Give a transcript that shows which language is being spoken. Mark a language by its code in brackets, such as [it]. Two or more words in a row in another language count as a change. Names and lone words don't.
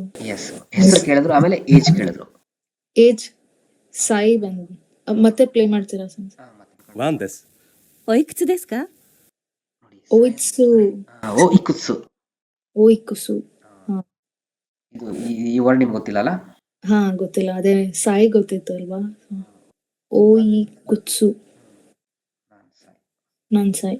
[kn] ಹೆಸರು ಕೇಳಿದ್ರು, ಆಮೇಲೆ ಏಜ್ ಕೇಳಿದ್ರು. ಏಜ್ ಸಾಯಿ ಬಂದು ಮತ್ತೆ ಪ್ಲೇ ಮಾಡ್ತೀರಾ ಸರ್? [ja] ワンです。おいくつですかおいつ。おいくす. [kn] ಇದು ಈ ವರ್ಡ್ ನಿಮ್ಗೆ ಗೊತ್ತಿಲ್ಲಲ್ಲ? ಗೊತ್ತಿಲ್ಲ. ಅದೇ ಸಾಯಿ ಗೊತ್ತಿತ್ತು ಅಲ್ವಾ? ಓಯಿಕುತ್ಸು. [ja] 何歳.